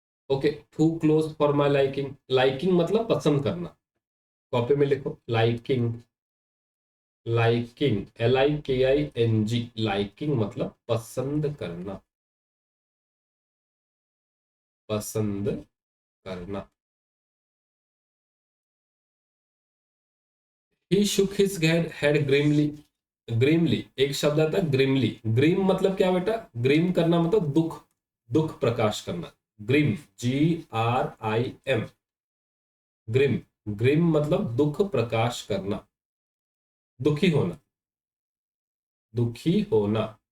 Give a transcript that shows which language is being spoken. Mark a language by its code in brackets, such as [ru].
[hi] Okay, [en] Too close for my liking. [hi] Liking मतलब पसंद करना, कॉपी में लिखो लाइकिंग। लाइकिंग, LIKING, लाइकिंग मतलब पसंद करना, पसंद करना। [en] He shook his head grimly. [hi] ग्रीमली, एक शब्द आता है ग्रीमली। ग्रीम मतलब क्या बेटा? ग्रीम करना मतलब दुख, दुख प्रकाश करना। Grim, GRIM, grim. ग्रीम मतलब दुख प्रकाश करना, दुखी होना, दुखी होना।